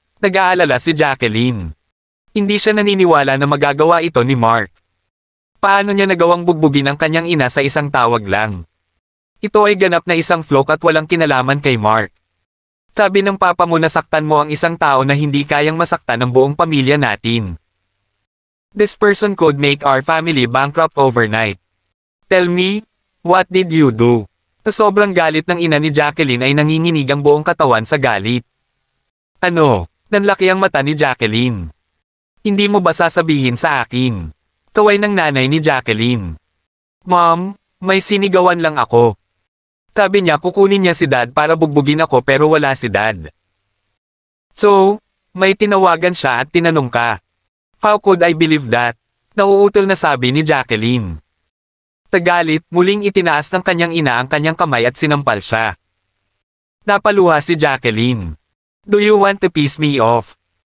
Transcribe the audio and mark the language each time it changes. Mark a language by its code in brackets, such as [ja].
[tl] Nag-aalala si Jacqueline. Hindi siya naniniwala na magagawa ito ni Mark. Paano niya nagawang bugbugin ang kanyang ina sa isang tawag lang? Ito ay ganap na isang fluke at walang kinalaman kay Mark. Sabi ng papa mo na saktan mo ang isang tao na hindi kayang masaktan ang buong pamilya natin. [en] This person could make our family bankrupt overnight. Tell me, what did you do? [tl] Sa sobrang galit ng ina ni Jacqueline ay nanginginig ang buong katawan sa galit. Ano? Nanlaki ang mata ni Jacqueline. Hindi mo ba sasabihin sa akin? Kaway ng nanay ni Jacqueline. Mom, may sinigawan lang ako. Sabi niya kukunin niya si Dad para bugbugin ako pero wala si Dad. So, may tinawagan siya at tinanong ka. [en] How could I believe that? [tl] Nauutol na sabi ni Jacqueline. Tagalit, muling itinaas ng kanyang ina ang kanyang kamay at sinampal siya. Napaluha si Jacqueline. [en] Do you want to piss me off?